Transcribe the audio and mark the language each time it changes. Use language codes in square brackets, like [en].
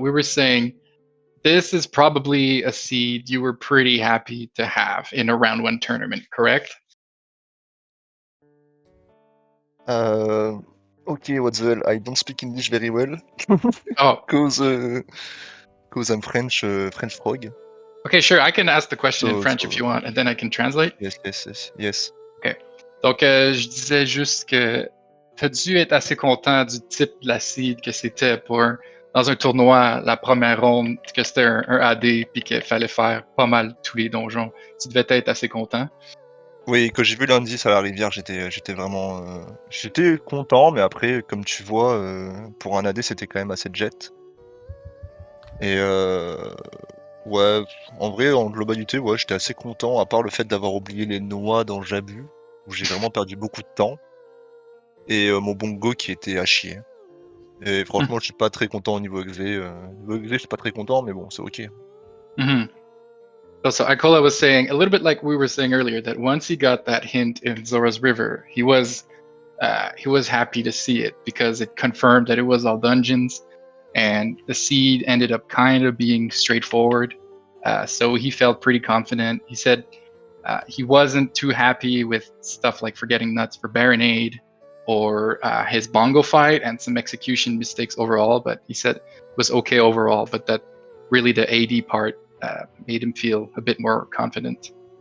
[en] We were saying this is probably a seed you were pretty happy to have in a round 1 tournament, correct? Okay, what the hell? I don't speak English very well. Oh, Cause I'm French, French frog. okay, sure. I can ask the question in So, French if you want, and then I can translate. Yes. [fr] Donc, je disais juste que tu as dû être assez content du type de la seed que c'était pour, dans un tournoi, la première ronde, que c'était un AD, puis qu'il fallait faire pas mal tous les donjons. Tu devais être assez content. Oui, quand j'ai vu l'indice à la rivière, j'étais vraiment, j'étais content, mais après, comme tu vois, pour un AD, c'était quand même assez jet. Et ouais, en vrai, en globalité, ouais, j'étais assez content, à part le fait d'avoir oublié les noix dans Jabu, où j'ai vraiment perdu beaucoup de temps, et mon bongo qui était à chier. Et franchement, je suis pas très content au niveau exé. Niveau exé, je suis pas très content, mais bon, c'est ok. Mm-hmm. [en] So Icola was saying, a little bit like we were saying earlier, that once he got that hint in Zora's River, he was happy to see it because it confirmed that it was all dungeons, and the seed ended up kind of being straightforward. So he felt pretty confident. He said he wasn't too happy with stuff like forgetting nuts for Baronade or his bongo fight and some execution mistakes overall, but he said it was okay overall, but that really the AD part made him feel a bit more confident.